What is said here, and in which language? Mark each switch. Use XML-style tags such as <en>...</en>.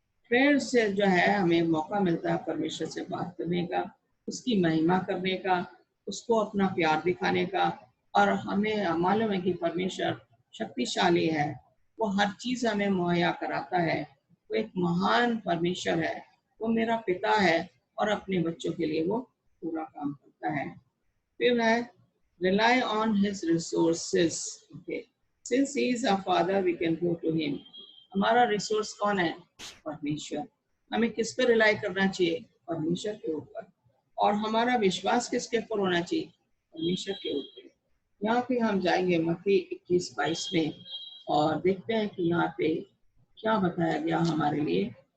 <hi>Prayer से जो है हमें मौका मिलता है परमेश्वर से बात करने का, उसकी महिमा करने का, उसको अपना प्यार दिखाने का। और हमें मालूम है कि परमेश्वर शक्तिशाली है, वो हर चीज हमें मुहैया कराता है। वो एक महान परमेश्वर है, वो मेरा पिता है और अपने बच्चों के लिए वो पूरा काम करता है। फिर है</hi> <en>rely on his resources. Okay, since he is our father we can go to him.</en> <hi>हमारा रिसोर्स कौन है? परमेश्वर। हमें किस पर रिलाई करना चाहिए? परमेश्वर के ऊपर। और हमारा विश्वास किसके ऊपर होना चाहिए? परमेश्वर के ऊपर। यहाँ पे हम जाएंगे मत्ती 21-22 में और देखते हैं कि यहाँ पे क्या बताया गया हमारे लिए।</hi>